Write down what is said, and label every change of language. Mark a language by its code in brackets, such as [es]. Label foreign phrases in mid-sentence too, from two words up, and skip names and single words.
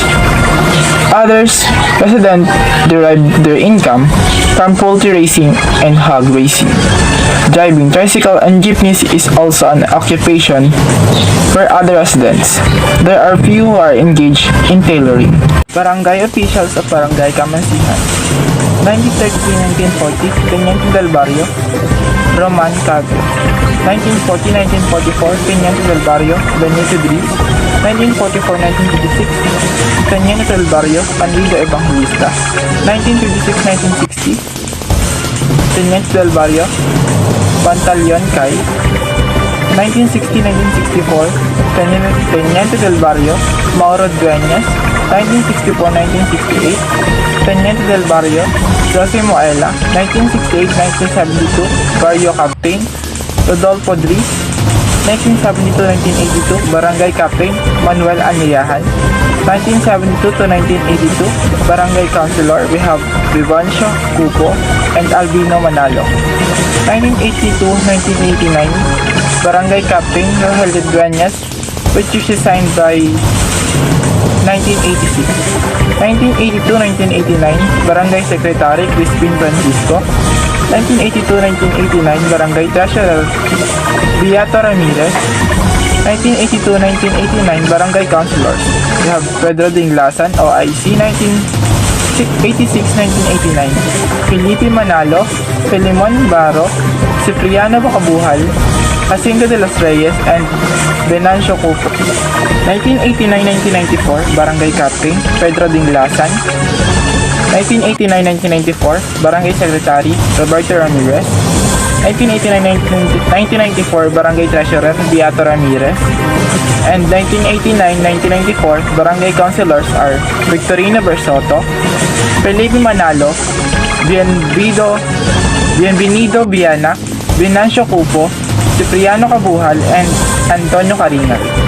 [en] Others, residents derive their income from poultry raising and hog raising. Driving tricycle and jeepneys is also an occupation for other residents. There are few who are engaged in tailoring. Barangay officials of Barangay Camansihan. 1933-1940, [es] Teniente del Barrio, Roman Cavio. 1940-1944, Teniente del Barrio, Benito Dris. 1944-1956, Teniente del Barrio, Panrido Evangelista. 1956-1960, Teniente del Barrio, Pantaleon Cay. 1960-1964, Teniente del Barrio, Mauro Dueñas. 1964-1968, Teniente del Barrio, Jose Moela. [en] 1968-1972, Barrio Captain, Rodolfo Dris. 1972-1982, Barangay Captain, Manuel Aniyahan. 1972-1982, Barangay Councilor, we have Vivancio Cupo and Albino Manalo. 1982-1989, Barangay Captain, Rohel de Dueñas, which was signed by 1986. 1982-1989, Barangay Secretary, Crispin Francisco. 1982-1989, Barangay Treasurer, Beato Ramirez. 1982-1989, Barangay Councilors. We have Pedro Dinglasan, OIC. 1986-1989, Felipe Manalo, Filimon Baro, Cipriano Bacabuhal, Jacinto de los Reyes, and Venancio Cupo. 1989-1994, Barangay Captain, Pedro Dinglasan. 1989-1994, Barangay Secretary, Roberto Ramirez. 1994 Barangay Treasurer Beato Ramirez, and 1989-1994 Barangay Councilors are Victorino Bersoto, Felipe Manalo, Bienvenido Viana, Venancio Cupo, Cipriano Cabuhal, and Antonio Caringal.